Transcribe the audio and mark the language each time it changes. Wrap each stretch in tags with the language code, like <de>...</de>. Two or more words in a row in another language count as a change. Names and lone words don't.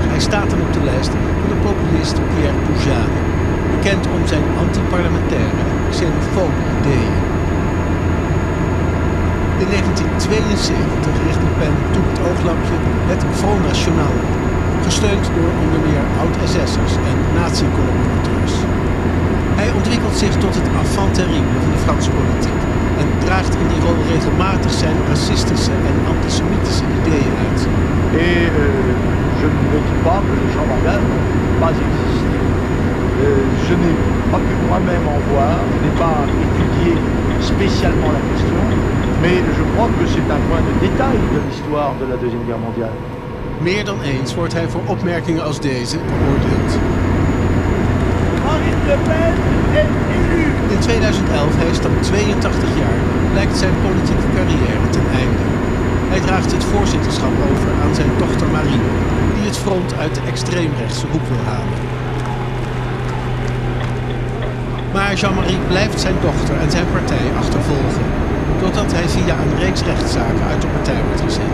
<nl>Hij staat dan op de lijst van de populist Pierre Poujade, bekend om zijn anti-parlementaire en xenofobe ideeën. In 1972 richt Le Pen toen het ooglampje het Front National op, gesteund door onder meer oud-SS'ers en nazi-collaborateurs. Hij ontwikkelt zich tot het</nl> <fr>enfant terrible</fr> <nl>van de Franse politiek en draagt in die rol regelmatig zijn racistische en antisemitische ideeën uit.</nl> <fr>Et je ne dis pas que les gens n'ont pas existé. Je n'ai pas pu moi-même en voir, je n'ai pas étudié spécialement la question, mais je crois que c'est un point de détail de l'histoire de la Deuxième Guerre mondiale.</fr> <nl>Meer dan eens wordt hij voor opmerkingen als deze beoordeeld.</nl> <fr>Marine Le Pen est élu!</fr> <nl>In 2011, hij is dan 82 jaar, lijkt zijn politieke carrière ten einde. Hij draagt het voorzitterschap over aan zijn dochter Marine, die het front uit de extreemrechtse hoek wil halen. Maar Jean-Marie blijft zijn dochter en zijn partij achtervolgen, totdat hij via een reeks rechtszaken uit de partij wordt gezet.</nl>